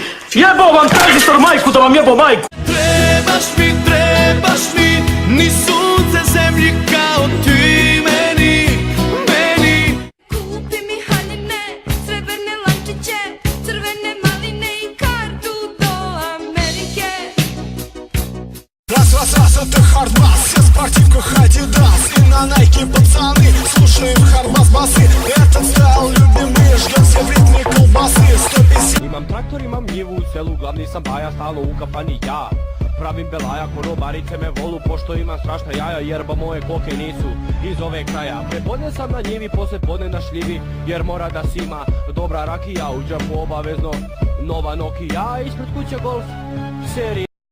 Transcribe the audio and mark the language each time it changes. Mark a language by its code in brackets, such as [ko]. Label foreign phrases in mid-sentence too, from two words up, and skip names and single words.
[sr] Jebo vam tranzistor majku da vam jebo majku. Trebaš mi, ni sunce zemlji kao ti meni. Kupi mi haljine, srebrne lančiće, crvene maline i kartu do Amerike. [ru] Раз, это хардбас, все спортивка Адидас. И на Найке пацаны, слушаем хардбас басы. Этот стайл любимый, ждем все в ритме колбасы. 150. [sr] Imam traktor, imam njivu u selu, glavni sam baja, stalno u kafani ja. Pravim belaja, konobarice me volu, pošto imam strašna jaja, jerba moje koke nisu iz ove kraja. Prepodne sam na njivi, posle podne na šljivi, jer mora da sima dobra rakija. U džapu obavezno nova Nokia, ispred kuće golf serija.